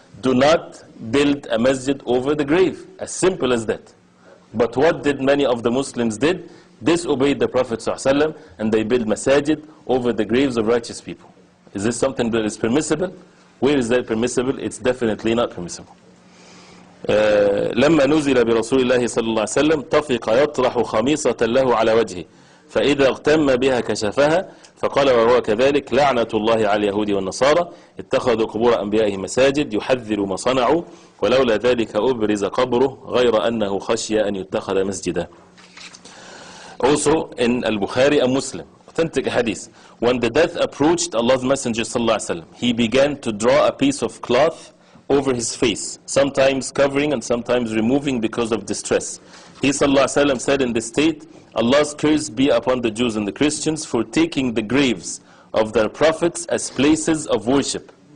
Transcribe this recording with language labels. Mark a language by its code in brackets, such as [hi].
[en] Do not build a masjid over the grave. As simple as that. But what did many of the Muslims did? Disobeyed the Prophet ﷺ, and they build masajid over the graves of righteous people. Is this something that is permissible? Where is that permissible? It's definitely not permissible. [ar] لما نزل برسول الله صلى الله عليه وسلم طفق يطرح خميصة له على وجهه فإذا اغتم بها كشفها فقال وهو كذلك لعنة الله على اليهود والنصارى اتخذوا قبور أنبيائهم مساجد يحذر ما صنعوا ولولا ذلك أبرز قبره غير أنه خشي أن يتخذ مسجدا. [en] Also in Al-Bukhari and Muslim, authentic hadith, when the death approached Allah's Messenger sallallahu alaihi wasallam, he began to draw a piece of cloth over his face, sometimes covering and sometimes removing because of distress. He sallallahu alaihi wasallam said in this state, Allah's curse be upon the Jews and the Christians for taking the graves of their prophets as places of worship.